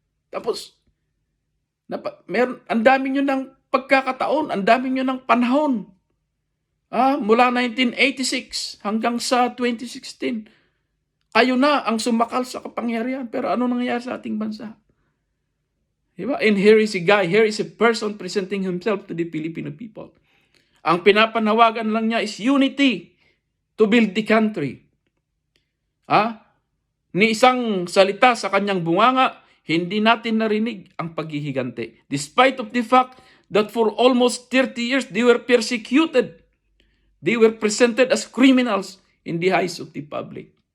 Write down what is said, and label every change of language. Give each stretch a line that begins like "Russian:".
Filipino: Tapos, ang dami nyo ng pagkakataon, ang dami nyo ng panahon. Mula 1986 hanggang sa 2016, kayo na ang sumakal sa kapangyarihan. Pero ano nangyayari sa ating bansa? Diba?
English: And here is a person presenting himself to the Filipino people.
Filipino: Ang pinapanawagan lang niya
English: is unity to build the country.
Filipino: Ni isang salita sa kanyang bunganga, hindi natin narinig ang paghihigante.
English: Despite of the fact that for almost 30 years, they were persecuted. They were presented as criminals in the eyes of the public.